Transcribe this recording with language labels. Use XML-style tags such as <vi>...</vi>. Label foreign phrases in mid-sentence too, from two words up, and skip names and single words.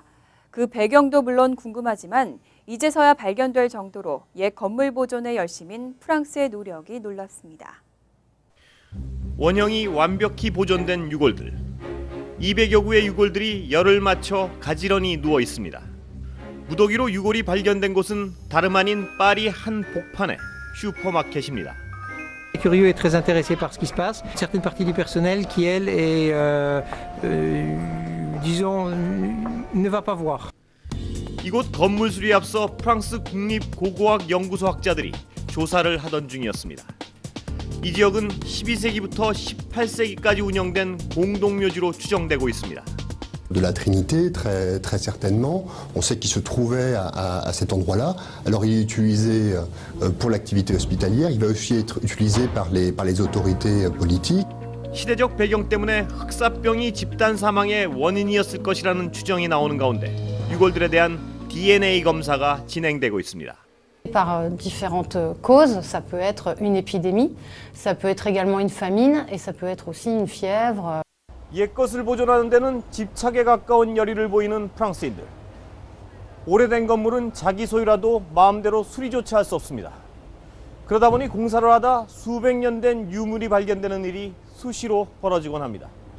<ko>그 배경도 물론 궁금하지만 이제서야 발견될 정도로 옛 건물 보존에 열심인 프랑스의 노력이 놀랍습니다. 원형이 완벽히 보존된 유골들. 200여 구의 유골들이 열을 맞춰 가지런히 누워 있습니다. 무더기로 유골이 발견된 곳은 다름 아닌 파리 한 복판의 슈퍼마켓입니다.</ko> <fr>Curieux et très intéressé par ce qui se passe. Certaines parties du personnel qui, elle, est, disons, ne va pas voir.</fr> <ko>이곳 건물 수리에 앞서 프랑스 국립고고학 연구소 학자들이 조사를 하던 중이었습니다. 이 지역은 12세기부터 18세기까지 운영된 공동묘지로 추정되고 있습니다.</ko> <fr>De la Trinité, très certainement. On sait qu'il se trouvait à cet endroit-là. Alors il est utilisé pour l'activité hospitalière, il va aussi être utilisé par les autorités politiques.</fr> <ko>시대적 배경 때문에 흑사병이 집단 사망의 원인이었을 것이라는 추정이 나오는 가운데 유골들에 대한 DNA 검사가 진행되고 있습니다.</ko> <fr>Par différentes causes, ça peut être une épidémie, ça peut être également une famine et ça peut être aussi une fièvre.</fr> <ko>옛것을 보존하는 데는 집착에 가까운 열의를 보이는 프랑스인들. 오래된 건물은 자기 소유라도 마음대로 수리조차 할 수 없습니다. 그러다 보니 공사를 하다 수백 년 된 유물이 발견되는 일이 수시로 벌어지곤 합니다.</ko>